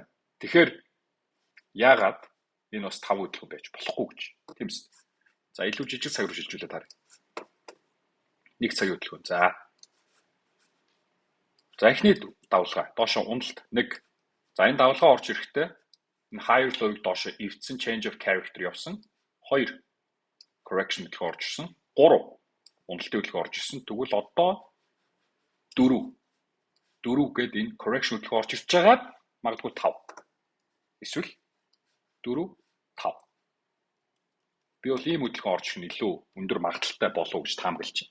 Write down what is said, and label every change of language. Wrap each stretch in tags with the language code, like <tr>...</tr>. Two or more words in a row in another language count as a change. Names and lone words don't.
<mn>Тэгэхээр яагаад энэ бас 5 хөдөлгөөн байж болохгүй гэж. Тийм үст. За илүү жижиг цаг руу шилжүүлээд харъя. 1 цагийн хөдөлгөөн. За эхний давлгаа доошо уналт 1. За энэ давлгаа орж ирэхдээ энэ</mn> <en>higher low-</en> <mn>ыг доошо эвдсэн</mn> <en>change of character</en> <mn>явсан. 2 correction хөдөлгөөн орж ирсэн. 3 уналтын хөдөлгөөн орж ирсэн. Тэгвэл одоо 4 гээд энэ correction хөдөлгөөн орж ирж байгаа магадгүй 5. Эсвэл 4 5. Би бол ийм хөдөлгөөн орж ирэх нь илүү өндөр магадaltaй болов гэж таамаглаж байна.</mn>